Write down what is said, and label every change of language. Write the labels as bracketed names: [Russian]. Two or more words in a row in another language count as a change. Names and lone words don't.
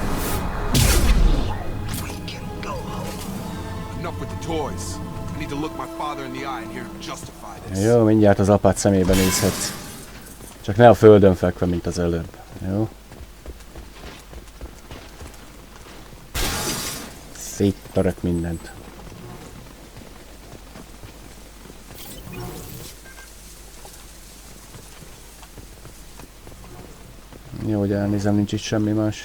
[English] We can go home. Enough with the toys. I need to look my father in the eye and hear him justify this. [Hungarian] Jó, mindjárt az apád szemébe nézhetsz. Csak ne a földön fekve, mint az előbb. Jó? Széttörök mindent. Jó, hogy elnézem, nincs itt semmi más.